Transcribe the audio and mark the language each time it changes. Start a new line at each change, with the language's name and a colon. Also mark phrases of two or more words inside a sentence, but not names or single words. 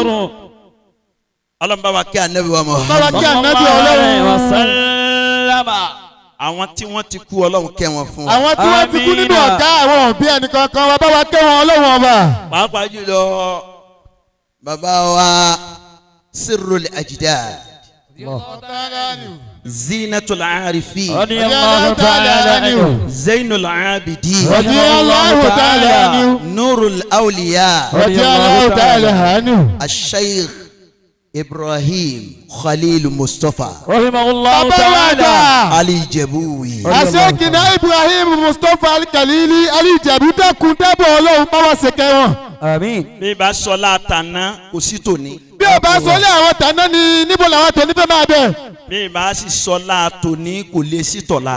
Yoruba: ọlọ́run bá wa kí ànábì wa mọ̀. Bàbá kí ànábì Ọlọ́run.
Arabic: وسلم.
Yoruba: àwọn tí wọ́n ti kú ọlọ́run kẹ́ wọn fún wa. Àwọn tí wọ́n ti kú nínú ọ̀gá àwọn òbí ẹnìkankan wa bá wa kẹ́ wọn Ọlọ́run ọba. pàápàá jùlọ bàbá wa
Arabic: سر الأجداد زينة العارفين رضي الله تعالى عنه. zainul abidin رضي الله تعالى عنه. nurul awliya رضي الله تعالى عنه. الشيخ Ibrahim Khalil Mustafa rahimahullahu
Yoruba: bàbá wa ta'ala. gbà. Ali Jebuwi. àṣekìnà Ibrahim Mustapha Al-Khalili Alijabu dẹ́kun dẹ́bọ̀ ọlọ́run bá wa ṣèkẹ́ wọn. àmín. bí bá sọlá tàná kò sí tòní. bí o bá sọ lé àwọn tàná ni níbo làwọn tòní fẹ́ máa bẹ̀. bí bá sì sọlá tòní kò lè sí tọ̀la.